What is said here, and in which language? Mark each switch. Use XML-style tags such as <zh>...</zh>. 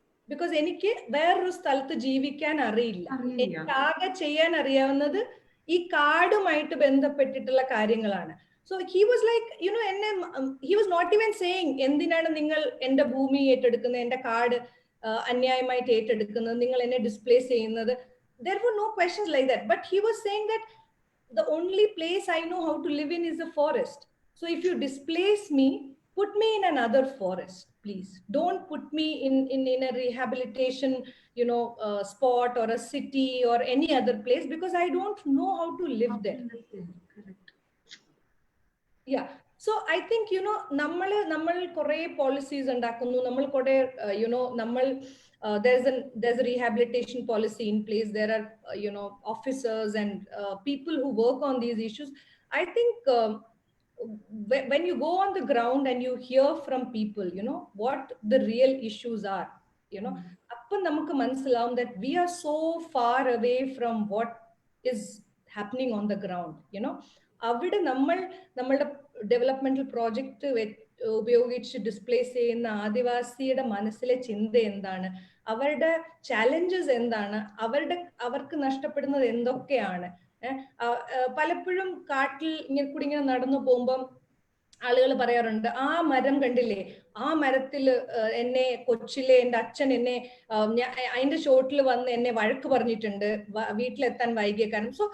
<ml>Because എനിക്ക് വേറൊരു സ്ഥലത്ത് ജീവിക്കാൻ അറിയില്ല. എനിക്ക് ആകെ ചെയ്യാൻ അറിയാവുന്നത് ഈ കാടുമായിട്ട് ബന്ധപ്പെട്ടിട്ടുള്ള കാര്യങ്ങളാണ്. സോ ഹി വാസ് ലൈക്ക് എന്നെ he was not even saying എന്തിനാണ് നിങ്ങൾ എന്റെ ഭൂമി ഏറ്റെടുക്കുന്നത്, എന്റെ കാട് അന്യായമായിട്ട് ഏറ്റെടുക്കുന്നത്, നിങ്ങൾ എന്നെ ഡിസ്പ്ലേസ് ചെയ്യുന്നത്.</ml> <en>there were no questions like that, but he was saying that the only place I know how to live in is a forest. So if you displace me, put me in another forest, please. Don't put me in a rehabilitation spot or a city or any other place, because I don't know how to live there. Correct. Yeah. So I think, you know, നമ്മൾ കുറേ policies ഉണ്ടാക്കുന്നു, നമ്മൾ കുറേ, you know, there's a rehabilitation policy in place. There are, you know, officers and people who work on these issues. I think when you go on the ground and you hear from people, you know, what the real issues are, you know, appo namukku manasilavum that we are so far away from what is happening on the ground, you know.</en> <ml>അവിടെ നമ്മളുടെ developmental project ഉപയോഗിച്ച് displace ചെയ്യുന്ന ആദിവാസിയുടെ മനസ്സിലെ ചിന്ത എന്താണ്, അവരുടെ challenges എന്താണ്, അവർക്ക് നഷ്ടപ്പെടുന്നത് എന്തൊക്കെയാണ്. പലപ്പോഴും കാട്ടിൽ ഇങ്ങനെ നടന്നു പോകുമ്പം ആളുകൾ പറയാറുണ്ട്, ആ മരം കണ്ടില്ലേ, ആ മരത്തിൽ എന്നെ കൊച്ചിലെ എൻ്റെ അച്ഛൻ എന്നെ അതിന്റെ ചോട്ടിൽ വന്ന് എന്നെ വഴക്ക് പറഞ്ഞിട്ടുണ്ട് വീട്ടിലെത്താൻ വൈകിയ കാരണം.</ml>